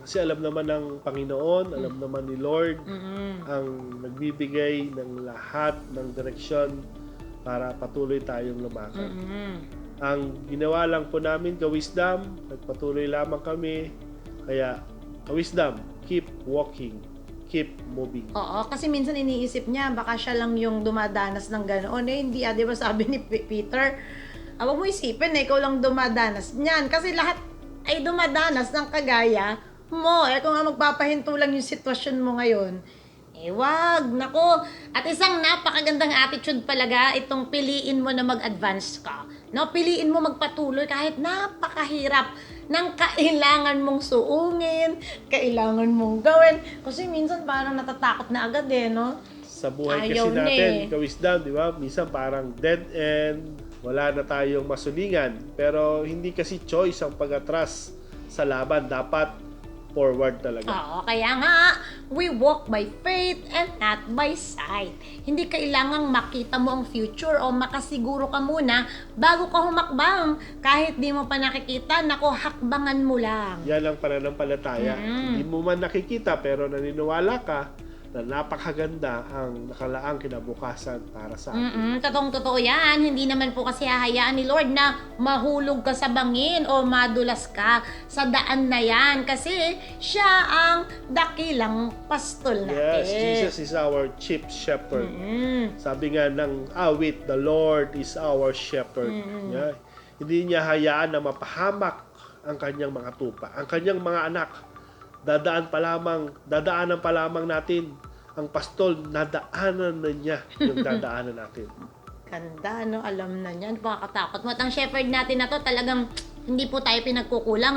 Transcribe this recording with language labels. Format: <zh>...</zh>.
<tl>Kasi alam naman ng Panginoon, alam naman ni Lord, ang nagbibigay ng lahat ng direksyon para patuloy tayong lumakad. Ang ginawa lang po namin, Ka-Wisdom, nagpatuloy lamang kami.</tl> <en>Kaya, Ka-Wisdom, keep walking, keep moving.</en> <tl>Oo, kasi minsan iniisip niya, baka siya lang yung dumadanas ng ganoon. Eh, hindi, di ba sabi ni Peter, huwag mo isipin na ikaw lang dumadanas niyan. Kasi lahat ay dumadanas ng kagaya mo. Eh, kung nga magpapahinto lang yung sitwasyon mo ngayon, eh, wag. Nako. At isang napakagandang attitude palaga, itong piliin mo na mag-advance ka. No, piliin mo magpatuloy kahit napakahirap ng kailangan mong suungin, kailangan mong gawin. Kasi minsan parang natatakot na agad eh, no? Sa buhay Ayaw kasi na natin, eh. Ka-Wisdom, di ba? Minsan parang dead end, wala na tayong masulingan. Pero hindi kasi choice ang pag-atras sa laban. Dapat forward talaga. Oo, kaya nga,</tl> <en>we walk by faith and not by sight.</en> <tl>Hindi kailangang makita mo ang future o makasiguro ka muna bago ka humakbang. Kahit di mo pa nakikita, nako, hakbangan mo lang. Yan ang pananampalataya. Hindi mo man nakikita pero naniniwala ka na napakaganda ang nakalaang kinabukasan para sa atin. Totoong-totoo yan. Hindi naman po kasi hahayaan ni Lord na mahulog ka sa bangin o madulas ka sa daan na yan. Kasi siya ang dakilang pastol natin.</tl> <en>Yes, Jesus is our chief shepherd.</en> <tl>Sabi nga ng awit,</tl> <en>the Lord is our shepherd. Yeah.</en> <tl>Hindi niya hayaan na mapahamak ang kanyang mga tupa, ang kanyang mga anak. Dadaanan pa lamang natin ang pastol, nadaanan na niya yung dadaanan natin. Ganda, no? Alam na niyan. Pakakatakot mo. At ang shepherd natin na to, talagang hindi po tayo pinagkukulang.</tl>